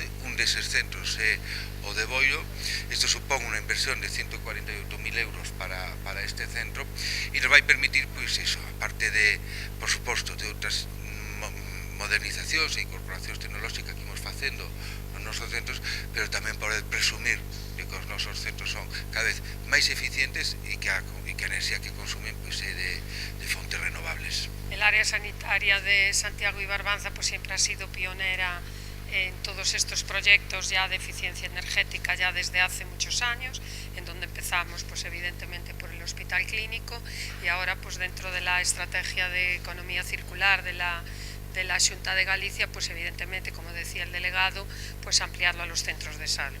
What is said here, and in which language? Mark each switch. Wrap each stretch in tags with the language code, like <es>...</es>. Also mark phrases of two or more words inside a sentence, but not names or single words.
<gl>Un deses centros é o de Boiro. Isto supón unha inversión de 148.000 euros para este centro e nos vai permitir, pois iso, aparte de, por suposto, de outras modernizacións e incorporacións tecnolóxicas que imos facendo nos nosos centros, pero tamén poder presumir de que os nosos centros son cada vez máis eficientes e que a enerxía que consumen pois é de fontes renovables.</gl> <es>El área sanitaria de Santiago y Barbanza pues siempre ha sido pionera en todos estos proyectos ya de eficiencia energética ya desde hace muchos años, en donde empezamos pues evidentemente por el hospital clínico y ahora pues dentro de la estrategia de economía circular de la Xunta de Galicia, pues evidentemente, como decía el delegado, pues ampliarlo a los centros de salud.</es>